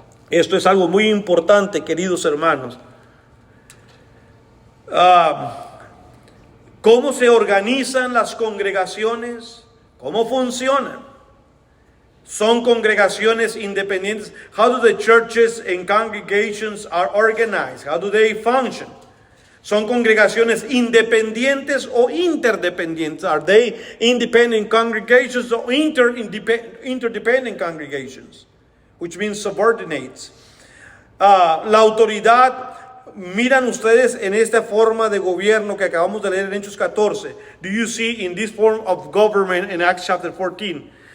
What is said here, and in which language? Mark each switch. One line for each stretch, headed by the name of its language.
Spanish: Esto es algo muy importante, queridos hermanos. ¿Cómo se organizan las congregaciones? ¿Cómo funcionan? Son congregaciones independientes.
English: How do the churches and congregations are organized? How do they function?
Spanish: Son congregaciones independientes o interdependientes.
English: Are they independent congregations or interdependent congregations? Which means subordinates.
Spanish: La autoridad, miran ustedes en esta forma de gobierno que acabamos de leer en Hechos 14.
English: Do you see in this form of government in Acts chapter 14?